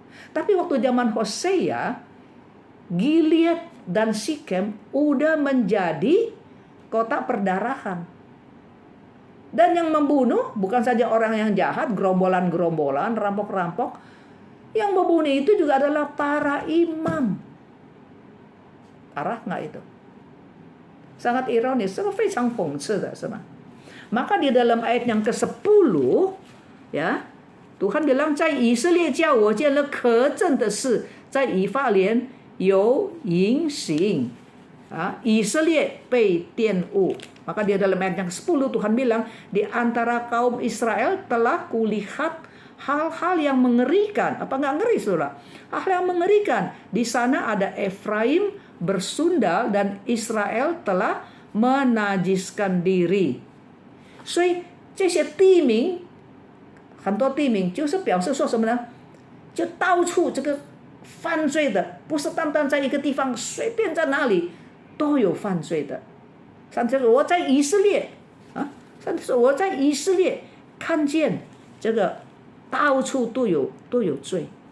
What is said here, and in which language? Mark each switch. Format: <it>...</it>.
<id>Tapi waktu zaman Hosea, Gilead dan Sikem udah menjadi kota perdarahan. Dan yang membunuh bukan saja orang yang jahat, gerombolan-gerombolan, rampok-rampok. Yang membunuh itu juga adalah para imam. Parah nggak itu? Sangat ironis, sangat</id> <zh>非常讽刺的，是吗？</zh> <id>Maka di dalam ayat yang ke-10, ya, Tuhan bilang,</id> <zh>在以色列叫我见了可憎的事，在以法莲有淫行。以色列被玷污.</zh> <id>Maka di dalam ayat yang ke-10 Tuhan bilang, di antara kaum Israel telah kulihat hal-hal yang mengerikan. Apa nggak ngeri, saudara? Hal yang mengerikan. Di sana ada Efraim bersundal dan Israel telah menajiskan diri.</id> <zh>所以这些地名，很多地名就是表示说什么呢？就到处这个犯罪的，不是单单在一个地方，随便在哪里都有犯罪的。上帝说我在以色列上帝说我在以色列看见这个到处都有罪。</zh>